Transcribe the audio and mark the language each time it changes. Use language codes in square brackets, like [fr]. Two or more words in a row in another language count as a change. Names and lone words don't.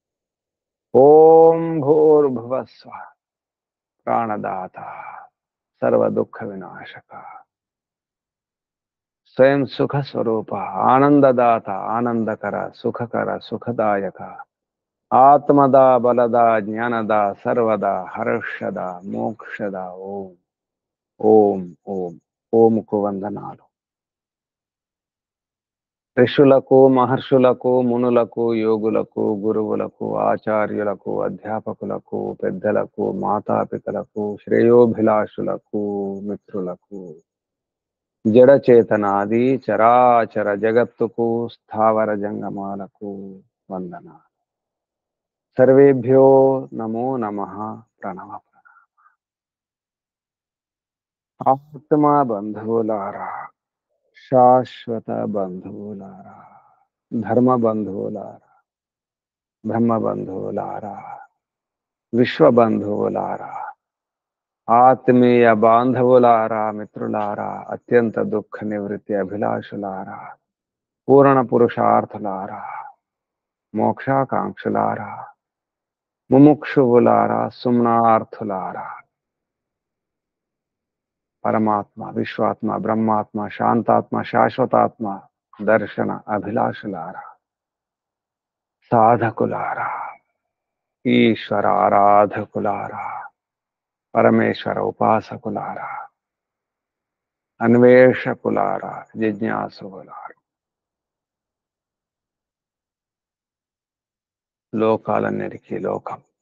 [sa] ओम भूर्भुवः स्वः प्राणदाता सर्व दुख विनाशक स्वयं सुख स्वरूप आनंददाता आनंदकर सुखकर सुखदायक आत्मदा बलदा ज्ञानदा सर्वदा हर्षद मोक्षद ओम ओम ओम ओम को వందనాలు [te] ఋషులకు మహర్షులకు మునులకు యోగులకు గురువులకు ఆచార్యులకు అధ్యాపకులకు పెద్దలకు మాతాపితలకు శ్రేయోభిలాషులకు మిత్రులకు జడ చేతనాది చరాచర జగత్తుకు స్థావర జంగమాలకు వందనాలు [sa] सर्वेभ्यो नमो नमः प्रणव [te] ఆత్మ బంధులారా శాశ్వత బంధులారా ధర్మ బంధులారా బ్రహ్మ బంధులారా విశ్వ బంధులారా ఆత్మీయ బాంధవులారా మిత్రులారా అత్యంత దుఃఖ నివృత్తి అభిలాషులారా పూర్ణ పురుషార్థులారా, మోక్షాకాంక్షులారా, ముముక్షువులారా, సుమ్నార్థులారా, పరమాత్మ, విశ్వాత్మ, బ్రహ్మాత్మ, శాంతాత్మ, శాశ్వతాత్మ దర్శన అభిలాషులారా, సాధకులారా, ఈశ్వర ఆరాధకులారా, పరమేశ్వర ఉపాసకులారా, అన్వేషకులారా, జిజ్ఞాసులారా, లోకాలన్నిటికీ లోకం